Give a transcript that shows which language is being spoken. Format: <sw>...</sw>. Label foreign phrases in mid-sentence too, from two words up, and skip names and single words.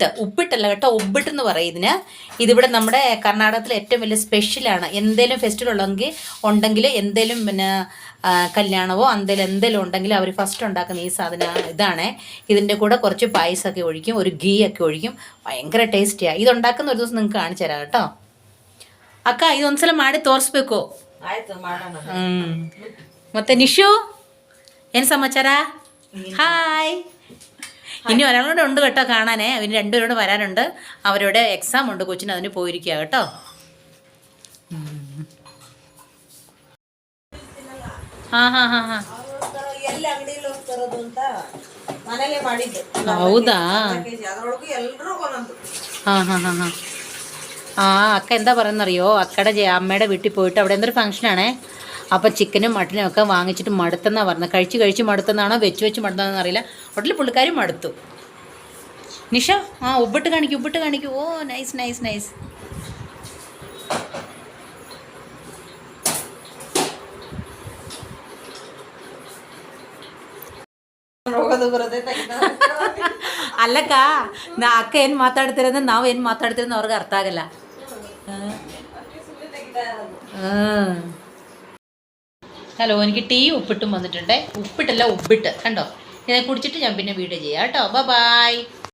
<ml>ഉപ്പിട്ടല്ല കേട്ടോ, ഒബിട്ട് എന്ന് പറയും ഇതിന്. ഇതിവിടെ നമ്മുടെ കർണാടകത്തിലെ ഏറ്റവും വലിയ സ്പെഷ്യലാണ്. എന്തേലും ഫെസ്റ്റിവൽ ഉണ്ടെങ്കിൽ എന്തേലും പിന്നെ കല്യാണമോ എന്തേലും ഉണ്ടെങ്കിൽ അവർ ഫസ്റ്റ് ഉണ്ടാക്കുന്ന ഈ സാധനം ഇതാണ്. ഇതിൻ്റെ കൂടെ കുറച്ച് പായസമൊക്കെ ഒഴിക്കും, ഒരു ഗീ ഒക്കെ ഒഴിക്കും. ഭയങ്കര ടേസ്റ്റിയാണ്. ഇതുണ്ടാക്കുന്ന ഒരു ദിവസം നിങ്ങൾക്ക് കാണിച്ചു തരാം കേട്ടോ.</ml> <kn>ಅಕ್ಕ ಇದೊಂದ್ಸಲ ಮಾಡಿ ತೋರಿಸ್ಬೇಕು. ಮತ್ತೆ ನಿಶು ಏನು ಸಮಾಚಾರ?</kn> <ml>ഹായ്. ഇനി ഒരാളോട് ഉണ്ട് കേട്ടോ കാണാനേ. അവന് 2 പേരോട് വരാനുണ്ട്. അവരുടെ എക്സാം ഉണ്ട് കൊച്ചിന്, അതിന് പോയിരിക്കുക കേട്ടോ.</ml> <kn>ಹೌದಾ?</kn> <ml>അക്ക എന്താ പറയുന്നറിയോ, അക്കയുടെ അമ്മയുടെ വീട്ടിൽ പോയിട്ട് അവിടെ എന്തൊരു ഫംഗ്ഷനാണേ. അപ്പം ചിക്കനും മട്ടനും ഒക്കെ വാങ്ങിച്ചിട്ട് മടുത്തെന്നാണ് പറഞ്ഞത്. കഴിച്ച് മടുത്തെന്നാണോ വെച്ച് മടുത്തതെന്ന് അറിയില്ല. ഹോട്ടലിൽ പുള്ളിക്കാരും മടുത്തു. നിഷ ഉപ്പിട്ട് കാണിക്കൂ.</ml> <en>oh nice nice nice.</en> <kn>ಅಲ್ಲಕ್ಕ ಅಕ್ಕ ಏನು ಮಾತಾಡ್ತಿರೋದು ನಾವು ಏನು ಮಾತಾಡ್ತಿರೋದು ಅವ್ರಿಗೆ ಅರ್ಥ ಆಗಲ್ಲ.</kn> <ml>ഹലോ, എനിക്ക് ടീ ഉപ്പിട്ടും വന്നിട്ടുണ്ടേ. ഉപ്പിട്ടല്ല, ഉപ്പിട്ട് കണ്ടോ. ഇത് കുടിച്ചിട്ട് ഞാൻ പിന്നെ വീഡിയോ ചെയ്യാം കേട്ടോ. ബൈ.</ml>